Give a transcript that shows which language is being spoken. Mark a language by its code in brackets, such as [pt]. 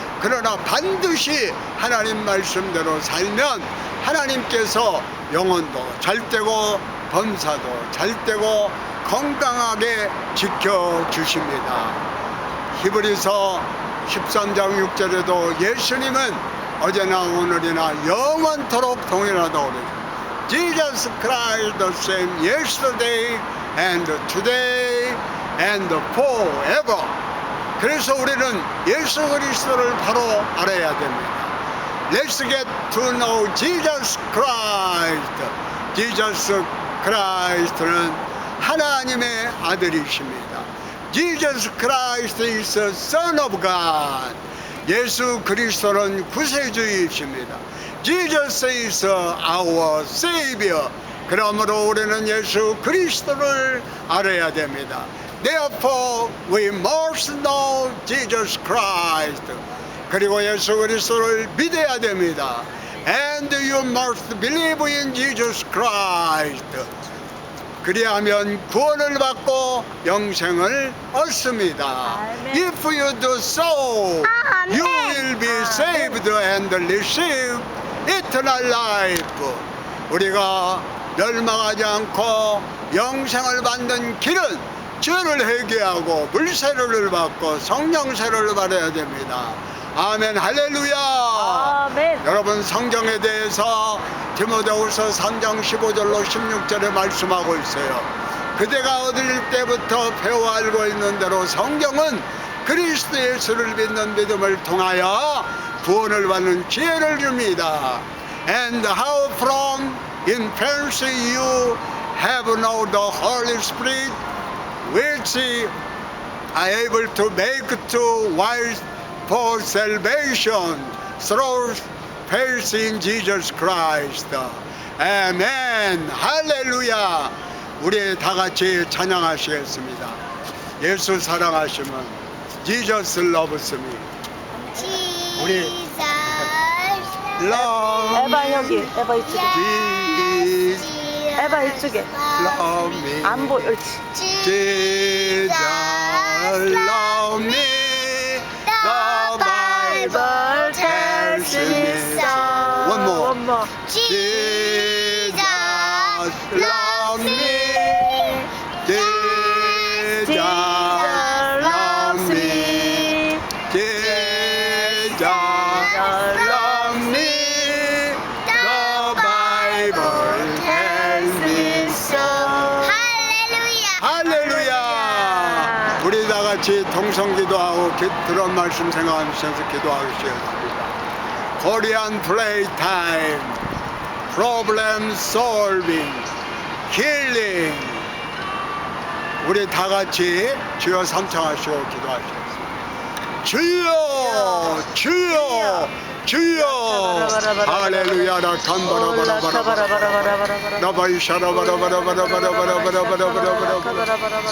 [ko] 그러나 반드시 하나님 말씀대로 살면 하나님께서 영혼도 잘되고 범사도 잘되고 건강하게 지켜주십니다. 히브리서 13장 6절에도 예수님은 어제나 오늘이나 영원토록 동일하다고 그래요. [en] Jesus Christ the same yesterday and today and forever. [ko] 그래서 우리는 예수 그리스도를 바로 알아야 됩니다. [en] Let's get to know Jesus Christ. [ko] Jesus Christ는 하나님의 아들이십니다. [en] Jesus Christ is the Son of God. [ko] 예수 그리스도는 구세주이십니다. [en] Jesus is our Savior. [ko] 그러므로 우리는 예수 그리스도를 알아야 됩니다. [en] Therefore we must know Jesus Christ. [ko] 그리고 예수 그리스도를 믿어야 됩니다. [en] And you must believe in Jesus Christ. [ko] 그리하면 구원을 받고 영생을 얻습니다. 아멘. [en] If you do so, you will be saved and receive eternal life. [ko] 우리가 멸망하지 않고 영생을 받는 길은 죄를 회개하고 물세례를 받고 성령세례를 받아야 됩니다. 아멘. 할렐루야. 아멘. 여러분, 성경에 대해서 디모데후서 3장 15절로 16절에 말씀하고 있어요. 그대가 어릴 때부터 배워 알고 있는 대로 성경은 그리스도 예수를 믿는 믿음을 통하여 구원을 받는 지혜를 줍니다. [en] And how from infancy you have known the Holy Spirit, which are able to make to wise for salvation through faith in Jesus Christ. [ko] 아멘. 할렐루야. 우리 다 같이 찬양하시겠습니다. 예수 사랑하시면 [en] Jesus loves me. Jesus Love [ko] 에바 여기, 에바 이쪽에. [en] Jesus [ko] 에바 이쪽에. [en] love me. [ko] 안 보여. 옳지. [en] Jesus love me. The Bible tells me so. One more. One more. Jesus love me. Jesus love me. Jesus love me. The Bible tells me so. [ko] 할렐루야. 할렐루야. 우리 다 같이 동성기도하고 들은 말씀 생각하면서 기도하시겠습니다. [en] Korean playtime, problem solving, healing. [ko] 우리 다 같이 주여 삼창하시고 기도하시겠습니다. 주여, 주여, 주여. 할렐루야. 라칸바라바라바라. 라바이샤라바라바라바라바라바라바라바라바라.